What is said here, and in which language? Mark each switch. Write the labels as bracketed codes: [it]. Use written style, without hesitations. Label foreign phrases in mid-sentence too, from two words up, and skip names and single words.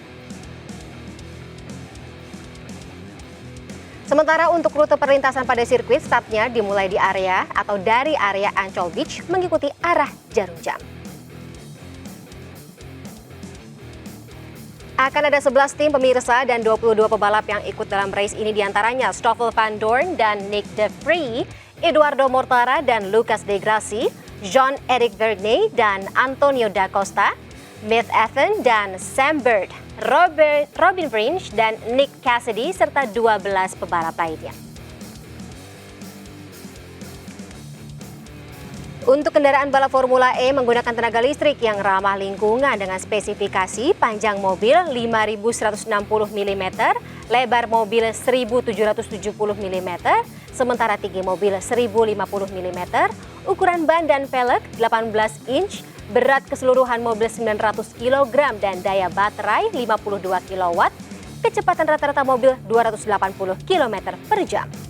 [id] Sementara untuk rute perlintasan pada sirkuit, startnya dimulai di area atau dari area Ancol Beach mengikuti arah jarum jam. Akan ada 11 tim pemirsa dan 22 pebalap yang ikut dalam race ini, diantaranya Stoffel Van Dorn dan Nick De Vries, Eduardo Mortara dan Lucas De Grassi, Jean-Eric Vergne dan Antonio Da Costa, Smith Ethan dan Sam Bird, Robin Fringe dan Nick Cassidy serta 12 pebalap lainnya. Untuk kendaraan balap Formula E menggunakan tenaga listrik yang ramah lingkungan dengan spesifikasi panjang mobil 5.160 mm, lebar mobil 1.770 mm, sementara tinggi mobil 1.050 mm, ukuran ban dan velg 18 inch, berat keseluruhan mobil 900 kg dan daya baterai 52 kW, kecepatan rata-rata mobil 280 km per jam.